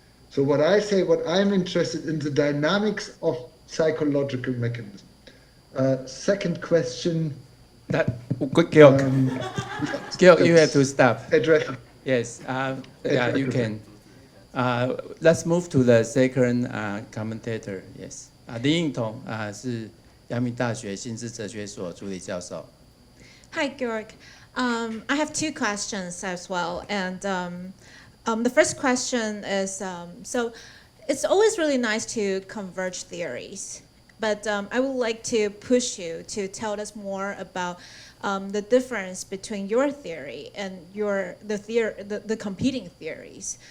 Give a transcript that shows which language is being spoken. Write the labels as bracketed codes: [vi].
[en] So what I say, what I'm interested in the dynamics of psychological mechanism. Second question. Georg, Georg, you have to stop. Address. Yes, yeah, you can. Let's move to the second commentator. [zh] Yes, 林应彤是阳明大学心智哲学所助理教授。 [en] Hi, Georg. I have two questions as well, and the first question is so it's always really nice to converge theories, but I would like to push you to tell us more about the difference between your theory and the competing theories.